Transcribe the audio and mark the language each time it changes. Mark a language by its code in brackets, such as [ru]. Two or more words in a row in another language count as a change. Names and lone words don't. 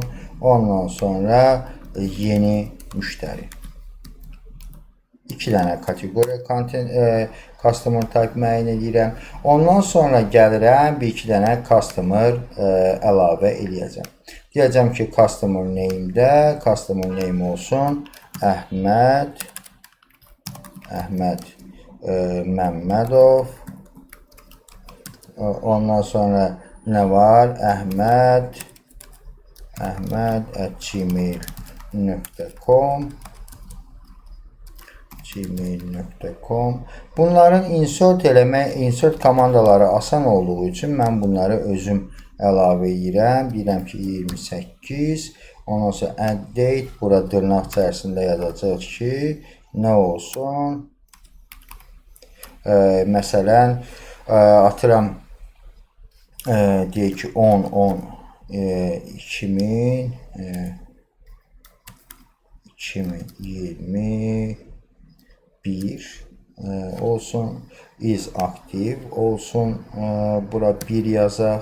[az] Ondan sonra yeni müştəri. 2 dənə kateqoriya [en] customer type [az] müəyyən edirəm. Ondan sonra gəlirəm, bir iki dənə customer əlavə eləyəcəm. Deyəcəm ki, [en] customer name- [az] də, [en] customer name [az] olsun Əhməd Məmmədov. Ondan sonra nə var? Əhməd@gmail.com. Bunların insert komandaları asan olduğu üçün mən bunları özüm əlavə edirəm. Deyirəm ki 28. Ondan sonra [en] add date. [az] Burada dırnaq içərisində yazacaq ki nə olsun? Məsələn atıram deyək ki 10-10-2021 olsun, [en] is active [az] olsun, bura 1 yazaq.